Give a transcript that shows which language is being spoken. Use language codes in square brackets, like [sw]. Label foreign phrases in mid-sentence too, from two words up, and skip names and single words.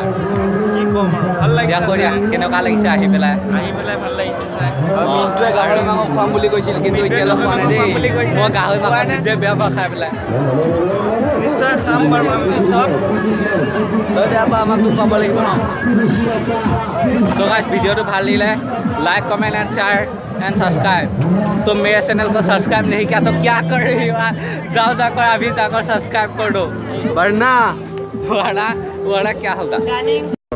[as] কি কম ভাল লাগিছে কৈ দিয়া কেনেকুৱা লাগিছে আহি পেলাই ভাল লাগিছে চাই মিন্টুৱে গাহৰি মাংস খুৱাম বুলি কৈছিল কিন্তু এতিয়ালৈ খোৱা নাই দেই মই গাহৰি মাংস নিজে বেয়া পাওঁ খাই পেলাই নিশ্চয় খাম বাৰু আমি পিছত তই বেয়া পাওঁ আমাকতো খুৱাব লাগিব ন [en] so guys [hi] वीडियो तो [as] ভাল লাগিলে [en] like comment and share and subscribe [hi] तो मेरे चैनल को सब्सक्राइब नहीं किया तो क्या कर रही हो जाओ जाकर अभी जाकर सब्सक्राइब कर दो वरना क्या होगा।